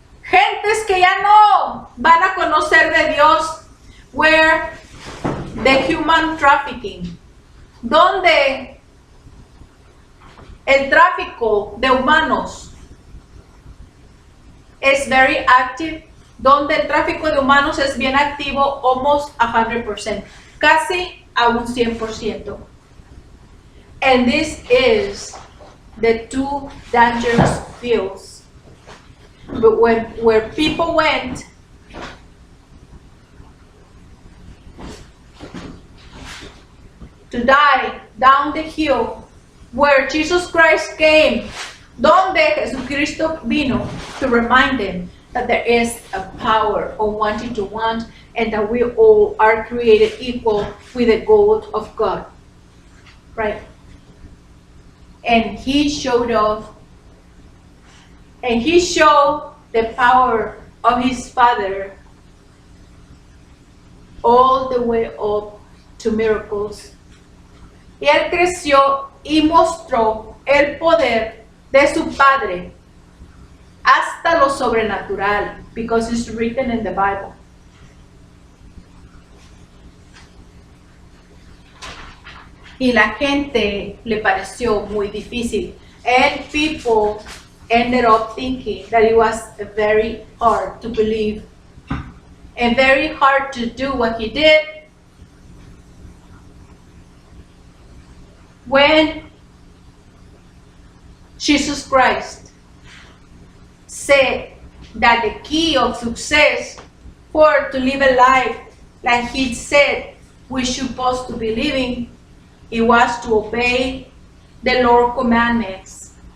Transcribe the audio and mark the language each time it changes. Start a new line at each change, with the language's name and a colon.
Spanish: Gentes que ya no van a conocer de Dios,
English: where the human trafficking,
Spanish: donde el tráfico de humanos es
English: very active,
Spanish: donde el tráfico de humanos es bien activo,
English: almost 100%,
Spanish: casi a un 100%.
English: And this is the two dangerous fields. But where people went to die down the hill, where Jesus Christ came,
Spanish: donde Jesucristo vino
English: to remind them that there is a power of wanting to want, and that we all are created equal with the goal of God. Right? And he showed off, and he showed the power of his Father all the way up to miracles.
Spanish: Y él creció y mostró el poder de su Padre hasta lo sobrenatural,
English: because it's written in the Bible.
Spanish: Y la gente le pareció muy difícil.
English: And people ended up thinking that it was very hard to believe and very hard to do what he did. When Jesus Christ said that the key of success for to live a life like he said we're supposed to be living, it was to obey the Lord's commandments.